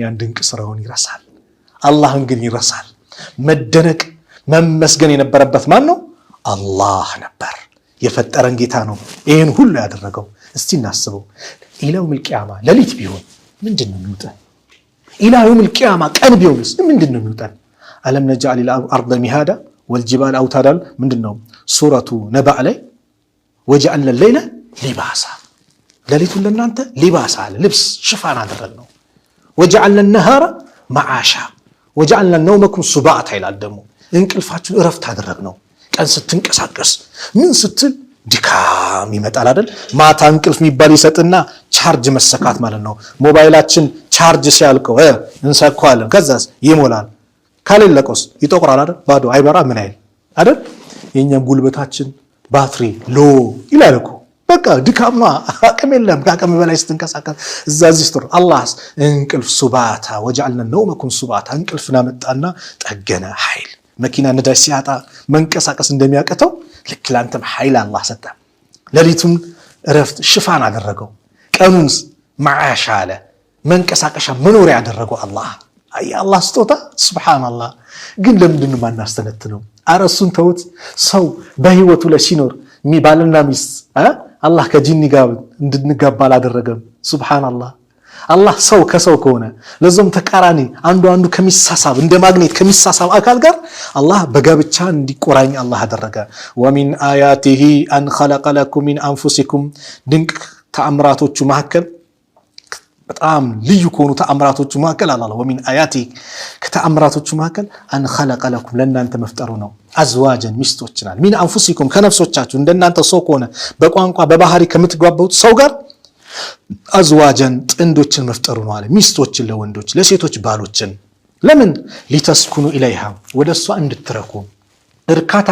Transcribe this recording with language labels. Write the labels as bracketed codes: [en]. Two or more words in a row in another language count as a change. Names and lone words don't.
[am] ያን ድንቅ ስራውን ይረሳል አላህን ግን ይረሳል መደነቅ መመስገን የነበረበት ማን ነው አላህ ነበር የፈጠረን ጌታ ነው ይሄን ሁሉ ያደረገው እስቲ እናስበው [ar] إلى يوم القيامة [am] ሌሊት ቢሆን ምንድነው የሚውጠን [ar] إلى يوم القيامة [am] ቀን ቢሆንስ ምንድነው የሚውጠን [ar] ألم نجعل الأرض مهادا والجبال أوتادا [am] ምንድነው ሱረቱ ነባ ላይ وجعلنا [ar] الليل لباسا [am] ሌሊቱን ለናንተ ሊባሳ ልብስ ሽፋን አደረግነው [ar] وجعلنا النهار معاشا وجعلنا نومكم سباتا [am] ይላል ደግሞ እንቅልፋችሁ እረፍት አደረግነው ቀን ስትንቀሳቀስ ምን ስትል ድካም ይመጣል አይደል ማታ እንቅልፍ የሚባል ይሰጥና ቻርጅ መሰካት ማለት ነው ሞባይላችን ቻርጅ ሲያልቀው እንሰካዋለን ከዛስ ይሞላል ካለለቆስ ይጠቁራል አይደል ባዶ አይበራ ምን አይደል የኛም ጉልበታችን ባትሪ ሎ ይላል እኮ በቃ ድካማ አቅም የለም ከአቅም በላይ ስትንቀሳቀስ እዛዚህ ስትር አላህስ እንቅልፍ ሱባታ [ar] وجعلنا نومكم سباتا [am] እንቅልፍና መጣና ጠገነ ኃይል መኪና ነዳጅ ሲያጣ መንቀሳቀስ እንደሚያቀተው ልክ ላንተም ኃይል አላህ ሰጣ ሌሊቱን እረፍት ሽፋን አደረገው ቀኑን ማዓሻ አለ መንቀሳቀሻ መኖሪያ ያደረገው አላህ አላህ ስጦታ ሱብሃንአላህ ግን ለምንድነው ማናስተነትነው አረሱን ተውት ሰው በህይወቱ ላይ ሲኖር ሚባልና ሚስት አላህ ከጂኒ ጋር እንድንጋባ አላደረገም ሱብሃንአላህ አላህ ሰው ከሰው ከሆነ ለዛም ተቃራኒ አንዱ ከሚሳሳብ እንደ ማግኔት ከሚሳሳብ አካል ጋር አላህ በጋብቻ እንዲቆራኝ አላህ አደረገ [ar] ومن آياته أن خلق لكم من أنفسكم [am] ድንቅ ተአምራቶቹ መካከል በጣም ልዩ ከሆኑ ተአምራቶቹ መካከል አላህ [ar] ومن آيات [am] ከተአምራቶቹ መካከል [ar] أن خلق لكم [am] ለእናንተ መፍጠሩ ነው አዝዋጀን ሚስቶችናል [ar] من أنفسكم [am] ከነፍሶቻችሁ እንደናንተ ሰው ከሆነ በቋንቋ በባህሪ ከምትጓባውት ሰው ጋር አዝዋጀን ጥንዶችን መፍጠሩ ነው አለ ሚስቶችን ለወንዶች ለሴቶች ባሎችን ለምን [ar] لتسكنوا إليها [am] ወደሷ እንድትረኩ እርካታ